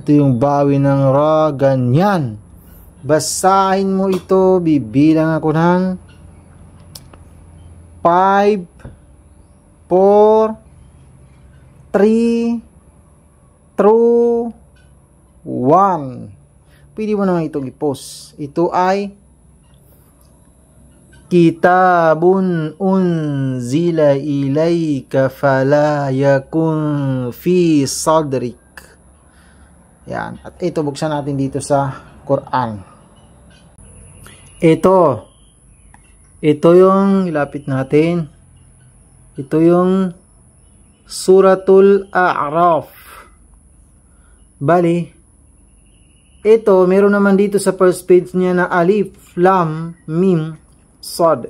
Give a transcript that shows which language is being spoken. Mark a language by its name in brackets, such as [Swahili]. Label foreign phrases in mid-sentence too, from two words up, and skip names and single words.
[Filipino] Ito yung bawil ng ra, ganyan. Basahin mo ito, bibilang ako ng 5, 4, 3, 2, 1. Pwede mo naman itong i-post. Ito ay [Arabic] كتاب أنزل إليك فلا يكن في صدرك. [Filipino] Yan. At ito, buksan natin dito sa Quran. Ito yung ilapit natin. Ito yung Suratul A'raf. Bali, ito meron naman dito sa [English] first page [Filipino] niya na [Arabic] ألف لام ميم صاد.